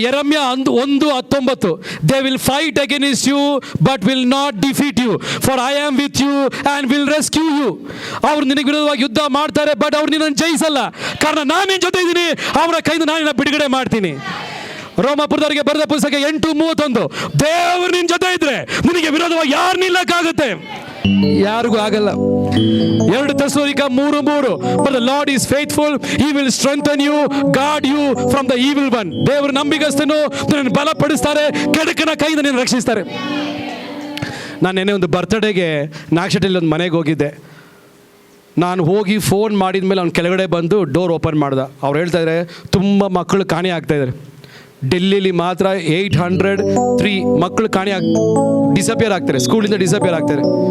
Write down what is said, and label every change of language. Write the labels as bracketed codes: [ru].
[en] ಯೆರೆಮ್ಯ 1:19, they will fight against you but will not defeat you, for I am with you and will rescue you. [kn] ಅವ್ರು ನಿನಗೆ ವಿರೋಧವಾಗಿ ಯುದ್ಧ ಮಾಡ್ತಾರೆ, but ಅವ್ರು ನಿನ್ನನ್ನು ಜಯಿಸಲ್ಲ. ಕಾರಣ ನಾನು ನಿನ್ನ ಜೊತೆ ಇದ್ದೀನಿ, ಅವರ ಕೈಯಿಂದ ನಾನು ನಿನ್ನ ಬಿಡುಗಡೆ ಮಾಡ್ತೀನಿ. ರೋಮಾಪುರದವರಿಗೆ ಬರೆದ ಪುಸ್ತಕ 8:31, ದೇವರು ನಿನ್ನ ಜೊತೆ ಇದ್ರೆ ನಿನಗೆ ವಿರೋಧವಾಗಿ ಯಾರು ನಿಲ್ಲಕ್ಕಾಗುತ್ತೆ? ಯಾರಿಗೂ ಆಗಲ್ಲ. [en] 2 ಥೆಸಲೋನಿಕ 3:3, but the Lord is faithful, he will strengthen you, guard you from the evil one. [kn] ದೇವರು ನಂಬಿಗಸ್ತನು, ನಿನ್ನನ್ನು ಬಲಪಡಿಸ್ತಾರೆ, ಕೆಡುಕನ ಕೈಯಿಂದ ನಿನ್ನನ್ನು ರಕ್ಷಿಸ್ತಾರೆ. ನಾನು ನೆನ್ನೆ ಒಂದು ಬರ್ತ್ಡೇಗೆ ನಾಗಶೆಟ್ಟಿಯಲ್ಲಿ ಒಂದು ಮನೆಗೆ ಹೋಗಿದ್ದೆ. ನಾನು ಹೋಗಿ ಫೋನ್ ಮಾಡಿದ ಮೇಲೆ ಅವ್ನು ಕೆಳಗಡೆ ಬಂದು ಡೋರ್ ಓಪನ್ ಮಾಡ್ದ. ಅವ್ರು ಹೇಳ್ತಾ ಇದ್ದಾರೆ, ತುಂಬ ಮಕ್ಕಳು ಕಾಣೆ ಆಗ್ತಾಯಿದ್ದಾರೆ. ಡೆಲ್ಲಿಲಿ ಮಾತ್ರ 803 ಮಕ್ಕಳು ಡಿಸಪಿಯರ್ ಆಗ್ತಾರೆ, ಸ್ಕೂಲಿಂದ ಡಿಸಪಿಯರ್ ಆಗ್ತಾರೆ.